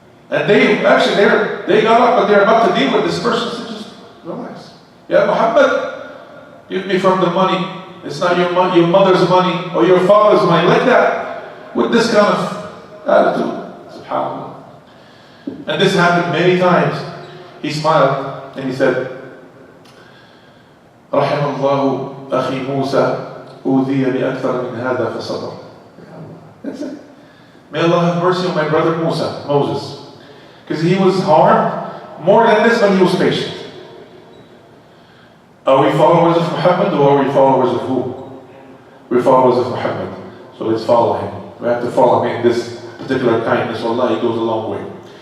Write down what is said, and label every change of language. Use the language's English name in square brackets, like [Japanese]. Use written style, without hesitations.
[English] And they got up and they're about to deal with this person. So just relax. Yeah, Muhammad, give me from the money. It's not your money, your mother's money or your father's money. Like that. With this kind of attitude. SubhanAllah. And this happened many times. He smiled and he said, [Arabic] رحم الله أخي موسى أوذي بأكثر من هذا فصبر. [English] That's it. May Allah have mercy on my brother Moses. Because he was harmed more than this, but he was patient. Are we followers of Muhammad or are we followers of who? We're followers of Muhammad. So let's follow him. We have to follow him in this particular kindness. Allah, he goes a long way.